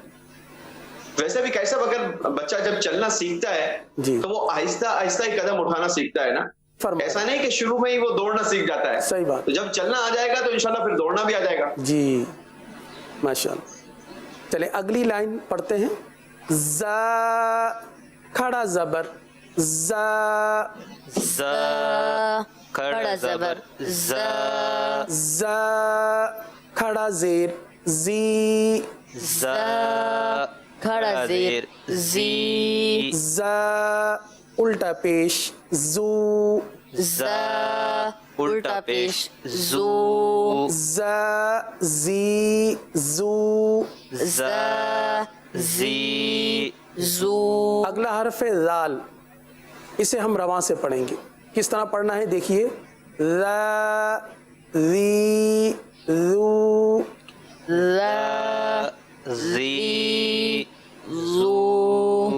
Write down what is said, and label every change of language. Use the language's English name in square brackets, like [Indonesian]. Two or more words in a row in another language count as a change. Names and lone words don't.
[Urdu] ویسے بھی کیسا اگر بچہ جب چلنا سیکھتا ہے جی تو وہ آہستہ آہستہ ہی قدم اٹھانا سیکھتا ہے نا. ایسا نہیں کہ شروع میں ہی وہ دوڑنا سیکھ جاتا ہے. صحیح بات. تو جب چلنا آ جائے گا تو انشاءاللہ پھر دوڑنا بھی آ جائے گا. جی ماشاءاللہ. چلیں اگلی لائن پڑھتے ہیں. زا کھڑا زبر زا، ز کھڑا زبر ز، زا کھڑا زیر زی، ز کھڑا زیر زی، زا الٹا پیش زو، ز الٹا پیش زو، زا زی زو، ز زی زو. اگلا حرف ہے زال، اسے ہم رواں سے پڑھیں گے. کس طرح پڑھنا ہے دیکھیے. ذا ذی ذو، ز زی زو.